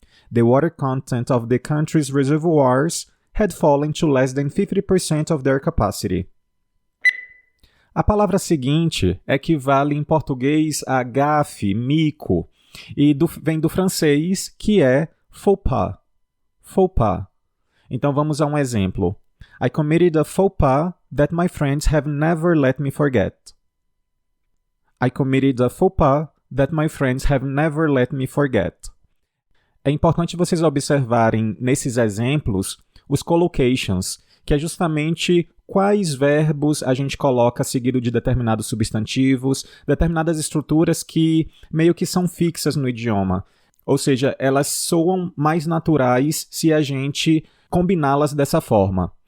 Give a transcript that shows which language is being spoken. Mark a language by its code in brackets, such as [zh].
[en] The water content of the country's reservoirs had fallen to less than 50% of their capacity. [pt] A palavra seguinte equivale em português a gafe, mico, e vem do francês, que é faux pas. Faux pas. Então vamos a um exemplo. [en] I committed a faux pas that my friends have never let me forget. I committed a faux pas that my friends have never let me forget. [pt] É importante vocês observarem nesses exemplos os collocations, que é justamente quais verbos a gente coloca seguido de determinados substantivos, determinadas estruturas que meio que são fixas no idioma. Ou seja, elas soam mais naturais se a gente combiná-las dessa forma.